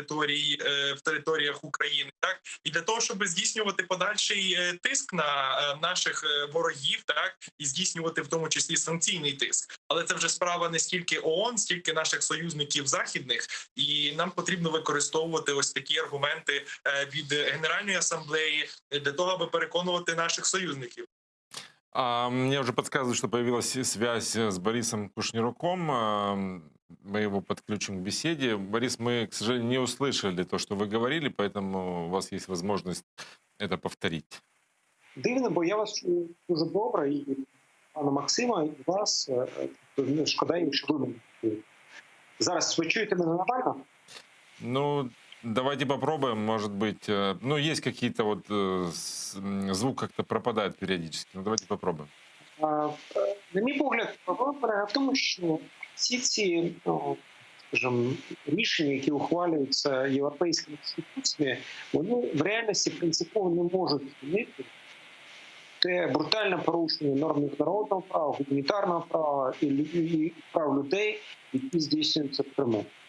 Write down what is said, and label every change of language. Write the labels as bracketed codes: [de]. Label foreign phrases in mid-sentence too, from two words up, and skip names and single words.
[uk] територіях України, так і для того, щоб здійснювати подальший тиск на наших ворогів, так і здійснювати в тому числі санкційний тиск. Але це вже справа не стільки ООН, стільки наших союзників західних, і нам потрібно використовувати ось такі аргументи від Генеральної асамблеї для того, аби переконувати наших союзників. [ru] Мне уже подсказывают, что появилась связь с Борисом Кушнируком. Мы его подключим к беседе. Борис, мы, к сожалению, не услышали то, что вы говорили, поэтому у вас есть возможность это повторить. [uk] Дивно, бо я вас чую дуже добре, і пана Максима, і вас. Шкода, якщо ви мене чуєте. Зараз ви чуєте мене нормально? [ru] Ну, давайте попробуем, может быть. Ну, есть какие-то вот звук как-то пропадает периодически. Ну, давайте попробуем. [uk] На мій погляд, проблема полягає в тому, що всі ці, скажімо, рішення, які ухвалюються європейськими інституціями, вони в реальності принципово не можуть змінити те брутальне порушення норм міжнародного права, гуманітарного права і прав людей, які здійснюються в Криму.